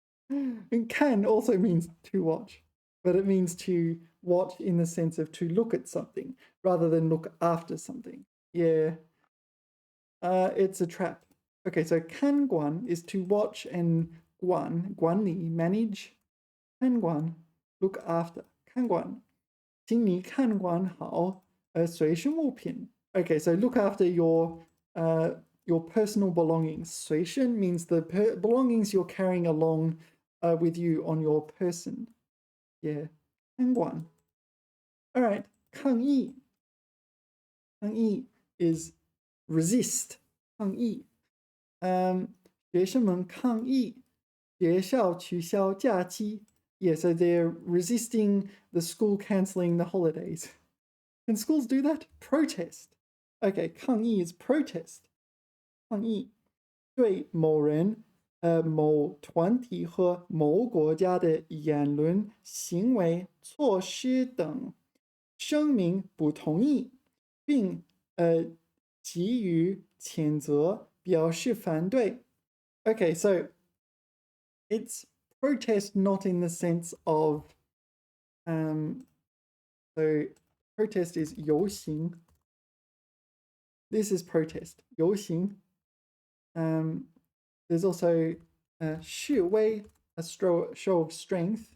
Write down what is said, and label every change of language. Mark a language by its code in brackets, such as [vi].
[en] And can also means to watch, but it means to watch in the sense of to look at something rather than look after something. Yeah. It's a trap. Okay, so kan guan is to watch and guan li, manage. Kan guan, look after. [zh] Kan guan, 请你看管好随身物品. [en] Okay, so look after your personal belongings. 随身 means the belongings you're carrying along with you on your person. Yeah, 看管.All right, 抗议. 抗议 is resist. [zh] 抗议. 学生们抗议学校取消假期. [en] Yeah, so they're resisting the school cancelling the holidays. Can schools do that? Protest. Okay, 抗议 is protest. [zh] 抗议对某人、某团体和某国家的言论、行为、措施等声明不同意，并给予谴责，表示反对。 [en] Okay, so it's protest not in the sense of so protest is 游行. This is protest, 游行. There's also 示威, a show of strength.